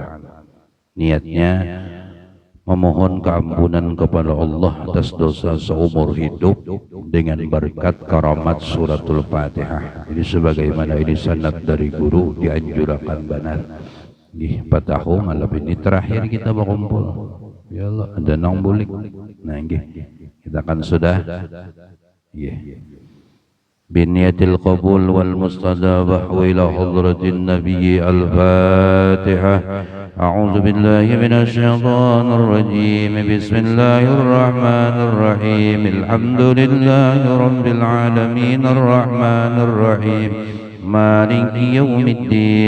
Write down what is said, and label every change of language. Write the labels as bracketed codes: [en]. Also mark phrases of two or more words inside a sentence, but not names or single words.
[id] Niatnya memohon keampunan kepada Allah atas dosa seumur hidup dengan berkat karamat suratul Fatihah. Ini sebagaimana ini sanad dari guru dianjurkan benar. [bjn] Patahu malam ini terakhir kita berkumpul. [id] Ya Allah, [bjn] ada nang bulik. Nah, kita kan sudah. [ar] بنية القبول والمستجابة وإلى حضرة النبي الفاتحة. أعوذ بالله من الشيطان الرجيم. بسم الله الرحمن الرحيم. الحمد لله رب العالمين الرحمن الرحيم مالك يوم الدين.